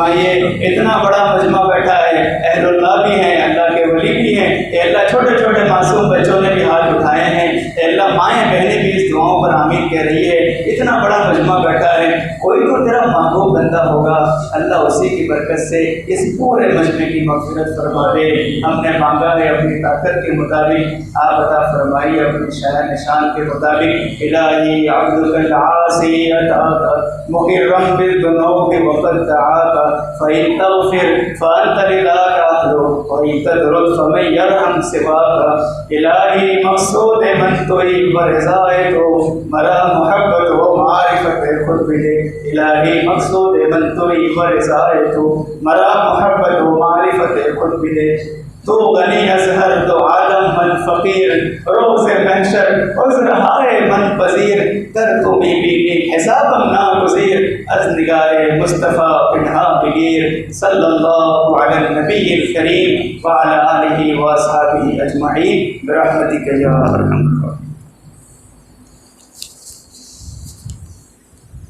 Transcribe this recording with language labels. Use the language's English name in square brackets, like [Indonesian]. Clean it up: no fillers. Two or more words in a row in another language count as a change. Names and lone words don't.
[Urdu] اتنا بڑا مجمع بیٹھا ہے، اہل اللہ بھی ہیں، اللہ کے ولی بھی ہیں، اے اللہ چھوٹے چھوٹے معصوم بچوں نے بھی ہاتھ اٹھائے ہیں، اے اللہ مائیں بہنیں بھی اس دعاؤں پر آمین کہہ رہی ہے، اتنا بڑا مجمع بیٹھا ہے، کوئی تو تیرا محبوب بندہ ہوگا، اللہ اسی کی برکت سے اس پورے مجمع کی مغفرت فرما دے، ہم نے مانگا ہے اپنی طاقت کے مطابق، آپ عطا فرمائیے اپنی شان نشان کے مطابق۔ [Arabic] الہی عبدک العاصی اتاک مقرم بالذنوب وقد دعاک فإن تغفر فأنت لذاک اہل وإن تدرک فمن یرحم سواک۔ [Persian] الہی مقصود من توئی ورضائے تو مرا محبت و معرفت خود ملے، الہی مقصود من توئی ورضائے تو مرا محبت و معرفت خود ملے، تو غنی از ہر دو عالم من فقیر، روز محشر عذر ہائے من پذیر، کر تو بی بی حسابم ناگزیر، از نگاہ مصطفیٰ پنہا بگیر، [Arabic] صلی اللہ علی النبی الکریم وعلی آلہ واصحابہ اجمعین برحمتک یا ارحم الراحمین۔